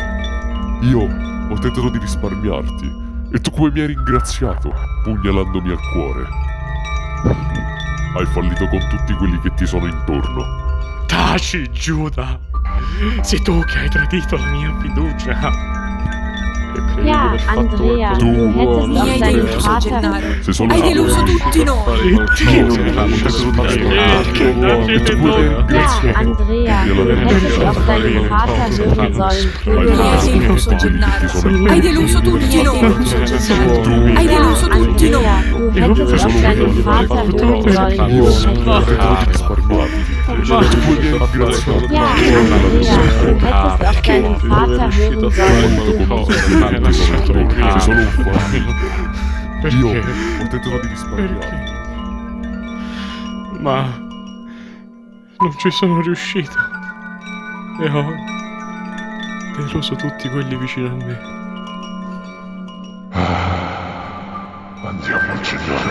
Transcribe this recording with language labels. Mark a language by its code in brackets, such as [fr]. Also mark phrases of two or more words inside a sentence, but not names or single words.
[it] Io ho tentato di risparmiarti e tu come mi hai ringraziato, pugnalandomi al cuore. Hai fallito con tutti quelli che ti sono intorno. Taci, Giuda. Sei tu che hai tradito la mia fiducia. E credi di [de] Ja, [it] aver fatto [de] Andrea, [it] qualcosa di [de] du [it] buono, [de] hättest [it] Mi hai [de] auf deinen [it] deluso, [de] Vater. [it] Gennaro. Sei solo Hai un deluso fallito. tutti noi. Perché non mi hai lasciato Perché? [de] Ja, Andrea, du hättest auf deinen Vater hören sollen. Du [it] Mi hai [de] hättest. [it] deluso, Gennaro. Hai deluso tutti noi. Hai deluso [de] Ja, [it] tutti noi. [de] Andrea, du hättest auf deinen Vater hören sollen. Du [it] Io ho [de] hättest. [it] tentato di risparmiarti e tu come mi hai ringraziato. [de] Ja, Andrea, du hättest auf deinen Vater hören sollen. [it] Sei solo un fallito. Io Perché? ho tentato di risparmiarti. Ma non ci sono riuscito e ho deluso tutti quelli vicino a me. Andiamo, Gennaro.